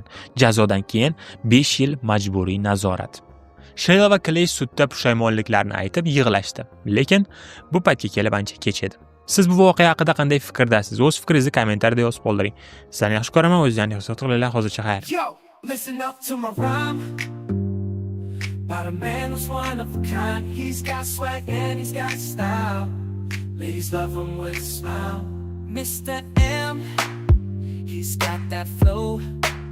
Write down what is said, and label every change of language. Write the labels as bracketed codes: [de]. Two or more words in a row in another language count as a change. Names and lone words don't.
[uz] Jazodan keyin 5 yil majburiy nazorat. Sheyla va Clay sudda pushaymonliklarini aytib yig'lashdi, lekin bu paytga kelib ancha kech edi. Siz bu voqea haqida qanday fikrdasiz? O'z fikringizni kommentariyada yozib qoldiring. Sizlarni yaxshi ko'raman, o'zingizni ehtiyot qilinglar. Hozircha xayr. [en] Yo, listen up to my rhyme. About a man who's one of a kind. He's got swag and he's got style. Ladies love him with a smile. Mr. M, he's got that flow.